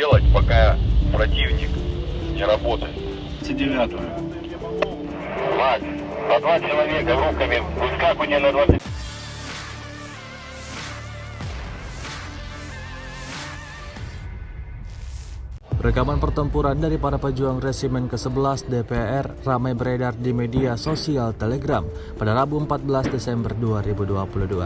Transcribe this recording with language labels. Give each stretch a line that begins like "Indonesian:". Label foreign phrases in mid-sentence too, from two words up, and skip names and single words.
Russian: делать, пока противник не работает. 29-ю. Макс, по 2 человека руками выскакивание на 20.
Indonesian: Rekaman pertempuran dari para pejuang Resimen ke-11 DPR ramai beredar di media sosial Telegram pada Rabu 14 Desember 2022.